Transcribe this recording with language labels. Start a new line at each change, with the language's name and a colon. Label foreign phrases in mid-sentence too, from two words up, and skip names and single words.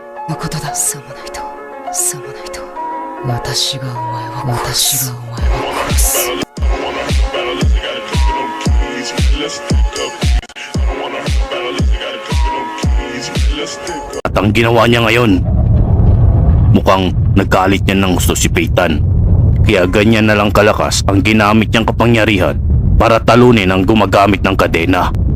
Japanese: のことだ。さもないと、さもないと、私がお前を殺す。
Filipino: At ang ginawa niya ngayon, mukhang nagkalit niya ng gusto si Peyton. Kaya ganyan na lang kalakas ang ginamit niyang kapangyarihan para talunin ang gumagamit ng kadena.